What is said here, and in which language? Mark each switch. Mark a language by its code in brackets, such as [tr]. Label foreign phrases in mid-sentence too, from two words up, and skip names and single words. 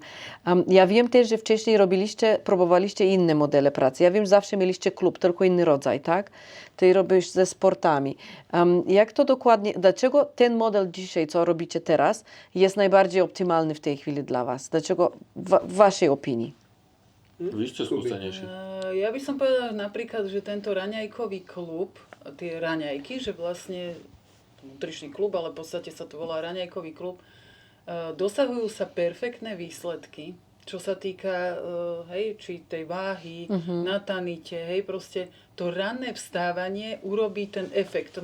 [pl] Ja wiem też, że wcześniej próbowaliście inne modele pracy. Ja wiem, że zawsze mieliście klub, tylko inny rodzaj, tak? Ty robisz ze sportami. Jak to dokładnie, dlaczego ten model dzisiaj, co robicie teraz, jest najbardziej optymalny w tej chwili dla was? Dlaczego, w waszej opinii? [sk] Vy ste skúsenejší. Ja by som povedala napríklad, že tento raňajkový klub, tie raňajky, že vlastne nutričný klub, ale v podstate sa to volá raňajkový klub, dosahujú sa perfektné výsledky, čo sa týka či tej váhy, na tanite, proste to ranné vstávanie urobí ten efekt.